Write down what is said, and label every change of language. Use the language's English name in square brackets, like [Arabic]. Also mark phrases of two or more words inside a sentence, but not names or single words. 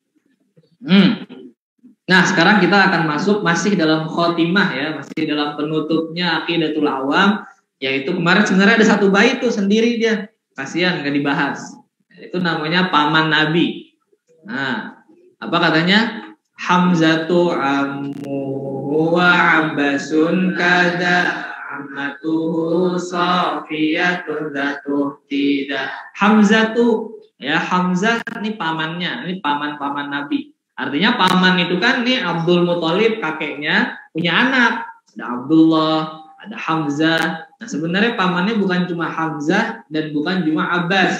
[Indonesian] Nah, sekarang kita akan masuk masih dalam khotimah ya, masih dalam penutupnya Aqidatul Awam, yaitu kemarin sebenarnya ada satu bait tuh sendiri dia. Kasihan nggak dibahas. Itu namanya paman Nabi. Nah, apa katanya? [Arabic] حمزة عمه وعباس كذا عمته صفية ذاته tidak. [Indonesian] Hamzatu ya, Hamzah ini pamannya, ini paman-paman Nabi. Artinya paman itu kan nih Abdul Muthalib kakeknya punya anak. Ada Abdullah, ada Hamzah. Nah sebenarnya pamannya bukan cuma Hamzah dan bukan cuma Abbas.